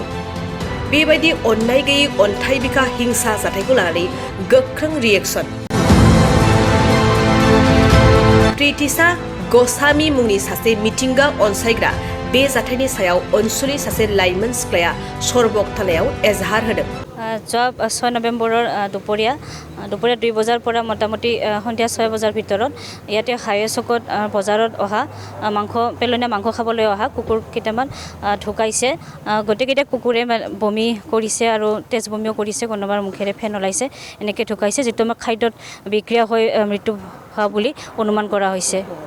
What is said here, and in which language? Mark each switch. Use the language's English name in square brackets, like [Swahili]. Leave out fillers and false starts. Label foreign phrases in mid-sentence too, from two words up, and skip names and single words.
[Bodo] बेबायदि अननाय गैयै अन्थाइ बिखा हिंसा जाथायखौ लानानै गोख्रों रिएक्सन। प्रितिशा ग'स्वामी मुंनि सासे मिथिंगा अनसायग्रा बे जाथायनि सायाव अनसुलि सासे लाइमोन सिख्लाया सरबग थानायाव एजाहार होदों। [Assamese] যোৱা 6 নৱেম্বৰৰ দুপৰীয়া 2 বজাৰ পৰা মোটামুটি সন্ধিয়া 6 বজাৰ ভিতৰত ইয়াতে হাইৱে চকত বজাৰত অহা পেলনীয়া মাংস খাবলৈ অহা কুকুৰ কেইটামান ঢুকাইছে। গোটেইকেইটা কুকুৰে বমি কৰিছে আৰু তেজ বমিও কৰিছে, কোনোবাৰ মুখেৰে ফেন ওলাইছে, এনেকৈ ঢুকাইছে, যিটো আমাৰ খাদ্যত বিক্ৰিয়া হৈ মৃত্যু হোৱা বুলি অনুমান কৰা হৈছে।